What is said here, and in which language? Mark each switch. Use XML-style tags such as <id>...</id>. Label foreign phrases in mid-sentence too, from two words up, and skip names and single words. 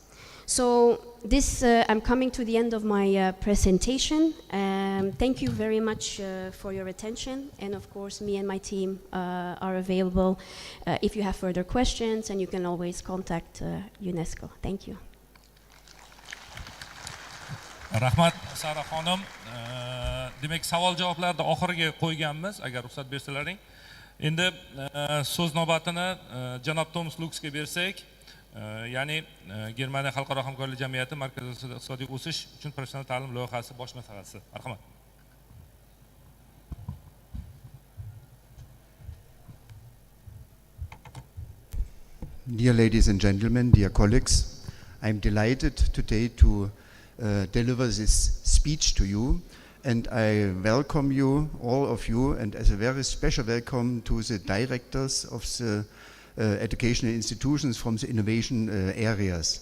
<en>So this, I'm coming to the end of my presentation. Thank you very much for your attention. And of course, me and my team are available if you have further questions, and you can always contact UNESCO. Thank you.</en> <uz>Rahmat Sara xonim. Demak, savol-javoblarni oxiriga qo'yganmiz, agar ruxsat bersalaring. Endi so'z navbatini janob Thomas Luxga bersak, ya'ni Germaniya xalqaro hamkorlik jamiyati markaziy iqtisodiy o'sish uchun professional ta'lim loyihasi bosh maslahatchisi. Marhamat.</uz> <en>Dear ladies and gentlemen, dear colleagues, I'm delighted today to deliver this speech to you, and I welcome you, all of you, and as a very special welcome to the directors of the educational institutions from the innovation areas.</en>